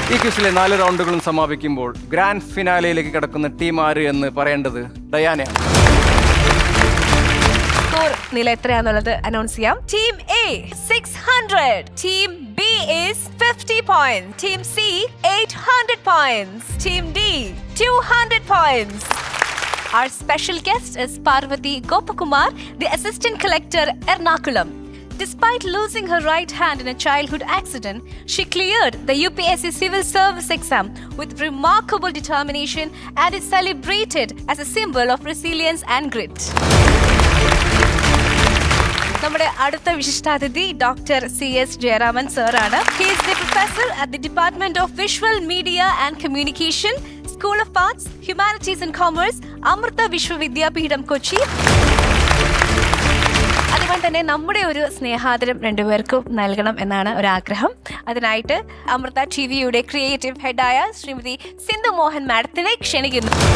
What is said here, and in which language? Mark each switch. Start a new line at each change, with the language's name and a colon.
Malayalam: ഈ ക്വിസിലെ 4 റൗണ്ടുകളും സമാപിക്കുമ്പോൾ ഗ്രാൻഡ് ഫിനാലയിലേക്ക് കടക്കുന്ന ടീം ആര് എന്ന് പറയേണ്ടത് ഡയാനയാണ്. സ്കോർ നില എത്രയാന്നുള്ളത് അനൗൺസ് ചെയ്യാം. Team A 600, team B
English: is 50 points,
Malayalam: team C 800 points, team D 200 points.
English: Our special guest is Parvati Gopakumar, the assistant collector, Ernakulam. Despite losing her right hand in a childhood accident, she cleared the UPSC Civil Service exam with remarkable determination and is celebrated as a symbol of resilience and grit.
Malayalam: നമ്മുടെ അടുത്ത വിശിഷ്ടാതിഥി doctor CS Jayaraman sir ആണ്.
English: He is the professor at the Department of Visual Media and Communication, School of Arts, Humanities and Commerce, Amrita Vishwa Vidyapeetham Kochi.
Malayalam: അതുകൊണ്ട് തന്നെ നമ്മുടെ ഒരു സ്നേഹാദരം രണ്ടുപേർക്കും നൽകണം എന്നാണ് ഒരാഗ്രഹം. അതിനായിട്ട് അമൃത TVയുടെ ക്രിയേറ്റീവ് ഹെഡായ ശ്രീമതി സിന്ധു മോഹൻ മാഡത്തിനെ ക്ഷണിക്കുന്നു.